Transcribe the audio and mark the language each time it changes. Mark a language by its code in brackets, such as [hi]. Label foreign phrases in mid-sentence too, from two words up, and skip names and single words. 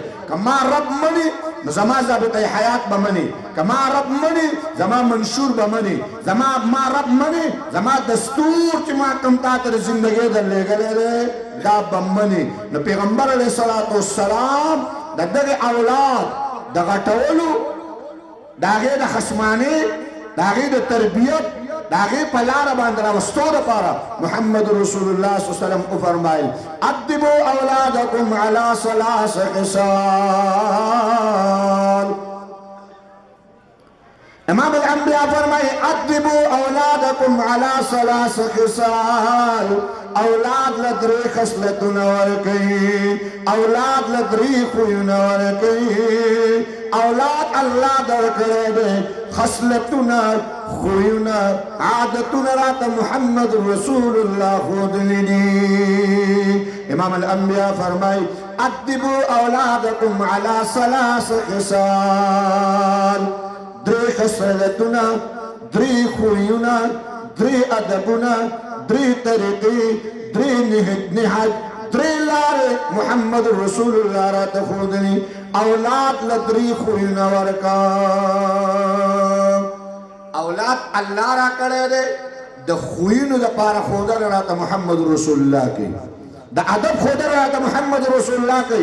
[ps] که ما رب مني نو زما ضابطه حیات به مني، که ما رب مني زما منشور به مني، ما رب مني زما دستور چې ما کوم تا ته د زندګۍ درلېږلی دی دا به مني. نو پیغمبر [ar] علیه الصلاة والسلام [ps] د دغه اولاد د غټولو، د هغې د خصمانۍ، د هغې د تربیت، د هغې په لاره باندې راوستو دپاره محمد رسول الله [ar] صلی الله علیه وسلم [ps] وفرمایل [ar] ادبوا اولادکم علی ثلاث خصال. امام الانبیاء [ps] فرمایي [ar] ادبوا اولادکم علی ثلاث خصال. [ps] اولاد له درې خصلتونه ورکوي، اولاد له درې خویونه ورکوي. اولاد الله درکړی دی، خصلتونه، خویونه، عادتونه راته محمد رسول الله ښودلي دي. [ar] امام الانبیاء [ps] فرمایي [ar] ادبوا اولادکم علی ثلاث خصال. [ps] درې خصلتونه، درې خویونه، درې ادبونه، درې طریقې، درې نهج، درې لارې محمد رسول الله راته ښودلي. اولاد له درې خویونه ورکا. اولاد الله راکړی دی، د خویونو دپاره ښودنه راته محمد رسول الله کوي، د ادب ښودنه راته محمد رسول الله کوي.